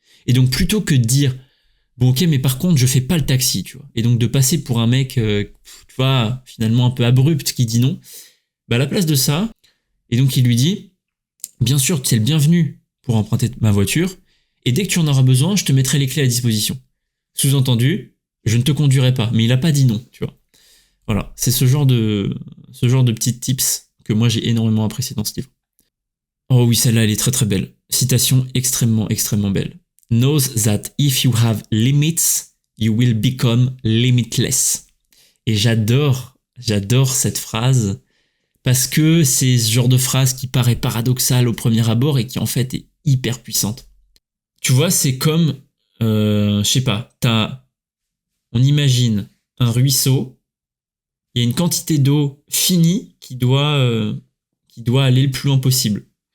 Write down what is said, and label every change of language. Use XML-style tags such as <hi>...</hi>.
<fr>Et donc, plutôt que de dire bon, ok, mais par contre, je fais pas le taxi, tu vois. Et donc, de passer pour un mec, tu vois, finalement un peu abrupt qui dit non, bah, à la place de ça, et donc il lui dit bien sûr, tu es le bienvenu pour emprunter ma voiture, et dès que tu en auras besoin, je te mettrai les clés à disposition. Sous-entendu, je ne te conduirai pas, mais il a pas dit non, tu vois. Voilà, c'est ce genre de petits tips que moi j'ai énormément apprécié dans ce livre. Oh oui, celle-là, elle est très très belle. citation extrêmement, extrêmement belle.</fr> <en>Knows that if you have limits, you will become limitless.</en> <fr>Et j'adore cette phrase parce que c'est ce genre de phrase qui paraît paradoxale au premier abord et qui en fait est hyper puissante. Tu vois, c'est comme, je sais pas, on imagine un ruisseau, il y a une quantité d'eau finie qui doit aller le plus loin possible.</fr>